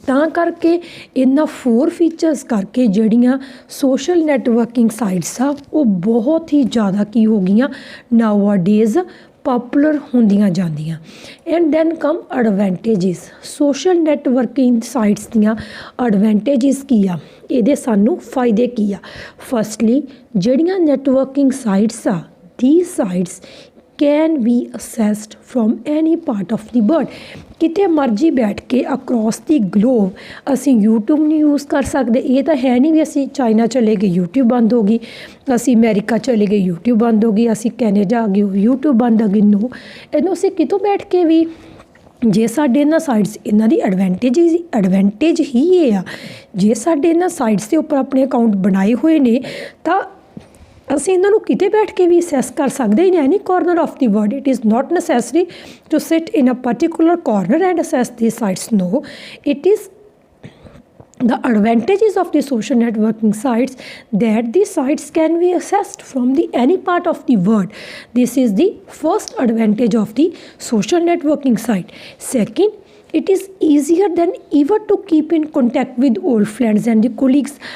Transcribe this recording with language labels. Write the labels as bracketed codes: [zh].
[pa] ਤਾਂ ਕਰਕੇ ਇਹਨਾਂ 4 ਫੀਚਰਸ ਕਰਕੇ ਜਿਹੜੀਆਂ ਸੋਸ਼ਲ ਨੈਟਵਰਕਿੰਗ ਸਾਈਟਸ ਆ ਉਹ ਬਹੁਤ ਹੀ ਜ਼ਿਆਦਾ ਕੀ ਹੋ ਗਈਆਂ [en] nowadays [pa] ਪੋਪੂਲਰ ਹੁੰਦੀਆਂ ਜਾਂਦੀਆਂ। [en] And then come advantages. [pa] Social networking sites ਦੀਆਂ ਐਡਵਾਂਟੇਜਿਸ ਕੀ ਆ? ਇਹਦੇ ਸਾਨੂੰ ਫਾਇਦੇ ਕੀ ਆ? ਫਸਟਲੀ, ਜਿਹੜੀਆਂ ਨੈਟਵਰਕਿੰਗ ਸਾਈਟਸ ਆ [en] these sites can be accessed from any part of the world। [pa] ਕਿਤੇ ਮਰਜ਼ੀ ਬੈਠ ਕੇ [en] across the globe [pa] ਅਸੀਂ YouTube ਨਹੀਂ ਯੂਜ਼ ਕਰ ਸਕਦੇ। ਇਹ ਤਾਂ ਹੈ ਨਹੀਂ ਵੀ ਅਸੀਂ ਚਾਈਨਾ ਚਲੇ ਗਏ YouTube ਬੰਦ ਹੋ ਗਈ, ਅਸੀਂ ਅਮਰੀਕਾ ਚਲੇ ਗਏ YouTube ਬੰਦ ਹੋ ਗਈ, ਅਸੀਂ ਕੈਨੇਡਾ ਆ ਗਏ YouTube ਬੰਦ ਹੋ ਗਈ। ਨੋ, ਇਹਨੂੰ ਅਸੀਂ ਕਿਤੋਂ ਬੈਠ ਕੇ ਵੀ ਜੇ ਸਾਡੇ ਇਹਨਾਂ ਸਾਈਟਸ ਇਹਨਾਂ ਦੀ ਐਡਵਾਂਟੇਜ ਹੀ ਇਹ ਆ, ਜੇ ਸਾਡੇ ਇਹਨਾਂ ਸਾਈਟਸ ਦੇ ਉੱਪਰ ਆਪਣੇ ਅਕਾਊਂਟ ਬਣਾਏ ਹੋਏ ਨੇ ਤਾਂ ਅਸੀਂ ਇਹਨਾਂ ਨੂੰ ਕਿਤੇ ਬੈਠ ਕੇ ਵੀ ਅਸੈਸ ਕਰ ਸਕਦੇ [en] In any corner of the world. It is not necessary to sit in a particular corner and access the sites. No, it is the advantages of the social networking sites that the sites can be accessed from the any part of the world. This is the first advantage of the social networking site. Second, It is easier than ever to keep in contact with old friends and the colleagues.